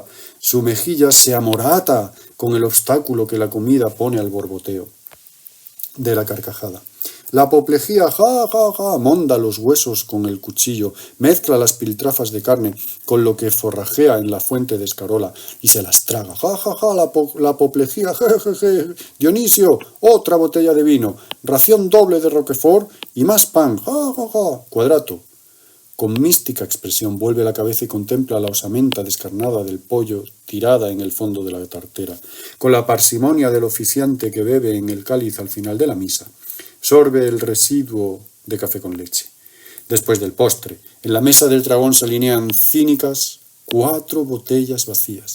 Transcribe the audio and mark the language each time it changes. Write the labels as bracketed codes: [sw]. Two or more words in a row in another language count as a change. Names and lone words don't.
[es] Su mejilla se amorata con el obstáculo que la comida pone al borboteo de la carcajada. La apoplejía, ja, ja, ja, monda los huesos con el cuchillo, mezcla las piltrafas de carne con lo que forrajea en la fuente de escarola y se las traga. Ja, ja, ja, la apoplejía, je, je, je. Dionisio, otra botella de vino, ración doble de Roquefort y más pan. Ja, ja, ja. Cuadrato, con mística expresión, vuelve la cabeza y contempla la osamenta descarnada del pollo tirada en el fondo de la tartera, con la parsimonia del oficiante que bebe en el cáliz al final de la misa. Sorbe el residuo de café con leche. Después del postre, en la mesa del dragón se alinean cínicas 4 botellas vacías.